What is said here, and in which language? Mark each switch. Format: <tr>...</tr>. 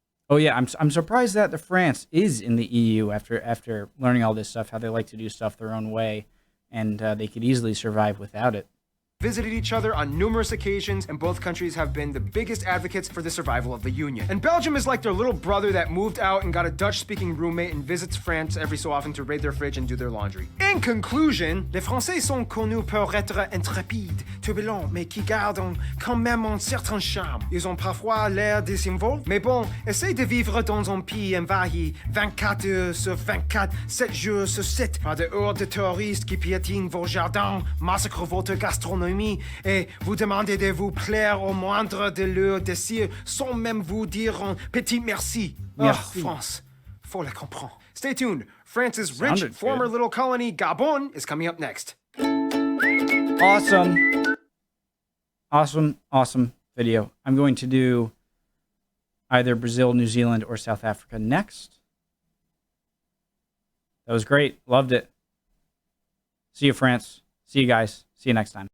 <en>Oh yeah, I'm surprised that the France is in the EU after learning all this stuff, how they like to do stuff their own way, and they could easily survive without it. Visited each other on numerous occasions, and both countries have been the biggest advocates for the survival of the Union. And Belgium is like their little brother that moved out and got a Dutch-speaking roommate and visits France every so often to raid their fridge and do their laundry. In conclusion,</en> <fr>les Français sont connus pour être intrépides, turbulents, mais qui gardent quand même un certain charme. Ils ont parfois l'air désinvoltes, mais bon, essayez de vivre dans un pays envahi 24 heures sur 24, 7 jours sur 7, par des hordes de touristes qui piétinent vos jardins, massacrent votre gastronomie, et vous demandez de vous plaire au moindre de leurs désirs sans même vous dire un petit merci. Merci. Oh, France, faut la comprendre.</fr> <en>Stay tuned. France's rich Sounded former good. little colony, Gabon, is coming up next. Awesome video. I'm going to do either Brazil, New Zealand, or South Africa next. That was great. Loved it. See you, France. See you guys. See you next time.</en>